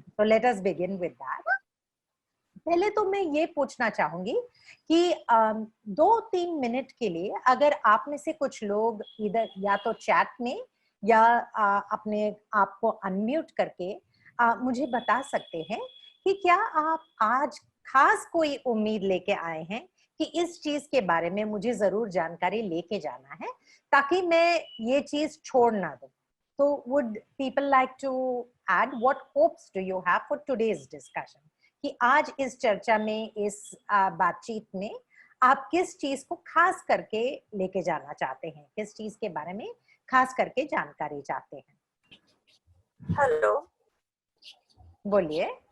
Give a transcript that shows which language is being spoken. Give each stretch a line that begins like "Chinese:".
Hindi: तो
English: Let us begin with that.
Hindi: पहले तो मैं ये पूछना चाहूंगी कि 2-3 मिनट के लिए अगर आप में से कुछ लोग इधर या तो चैट में या अपने आप को अनम्यूट करके मुझे बता सकते हैं कि क्या आप आज खास कोई उम्मीद लेके आए हैं कि इस चीज के बारे में मुझे जरूर जानकारी लेके जाना है ताकि मैं ये चीज छोड़ ना दूं?
English: तो would people like to add what hopes do you have for today's discussion?
Hindi: कि आज इस चर्चा में, इस बातचीत में आप किस चीज को खास करके लेके जाना चाहते हैं, किस चीज के बारे में खास करके जानकारी चाहते हैं? हेलो बोलिए।